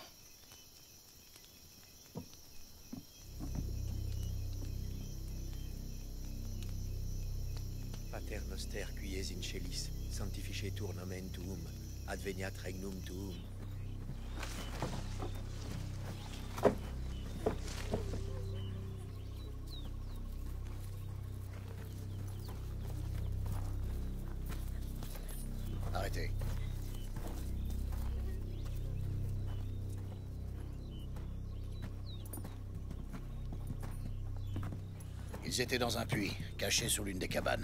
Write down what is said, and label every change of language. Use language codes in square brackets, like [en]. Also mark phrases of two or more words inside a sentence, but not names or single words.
[la] Pater noster quies in celis, sanctificetur nomen tuum, adveniat regnum tuum. [fr] Arrêtez. Ils étaient dans un puits, cachés sous l'une des cabanes.